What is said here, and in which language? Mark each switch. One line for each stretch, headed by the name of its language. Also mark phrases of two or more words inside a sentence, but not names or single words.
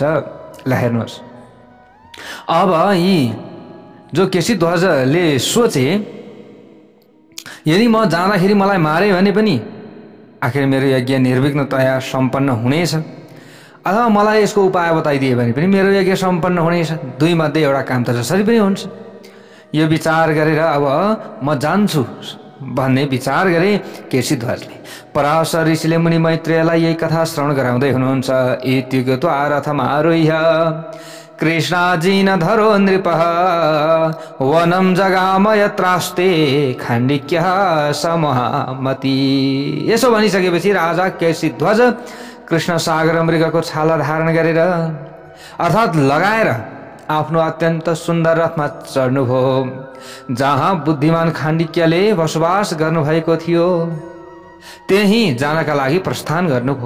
Nepali: ल हेर्नुहोस्, अब यी जो केसी ध्वजले सोचे, यदि म जाँदाखेरि मलाई मारे भने पनि आखिर मेरो यज्ञ निर्विघ्नतया सम्पन्न हुनेछ, अथवा मलाई यसको उपाय बताइदिए भने पनि मेरो यज्ञ सम्पन्न हुनेछ। दुई मध्ये एउटा काम त जसरी पनि हुन्छ। यो विचार गरेर अब म जान्छु भन्ने विचार गरे केसी ध्वजले। पराशर ऋषिले मुनि मैत्रेयलाई यही कथा श्रवण गराउँदै हुनुहुन्छ।
Sanskrit: इत्युक्त्वा रथमारोह्य कृष्णाजी न धरो नृपः वनं जगाम यत्रास्ते खाण्डिक्यः समहामति।
Nepali: यसो भनिसकेपछि राजा केसी ध्वज कृष्ण सागर मृगको छाला धारण गरेर अर्थात् लगाएर आफ्नो अत्यन्त सुन्दर रथमा चढ्नुभयो। जहाँ बुद्धिमान खाण्डिक्यले बसोबास गर्नुभएको थियो त्यही जानका लागि प्रस्थान गर्नुभयो।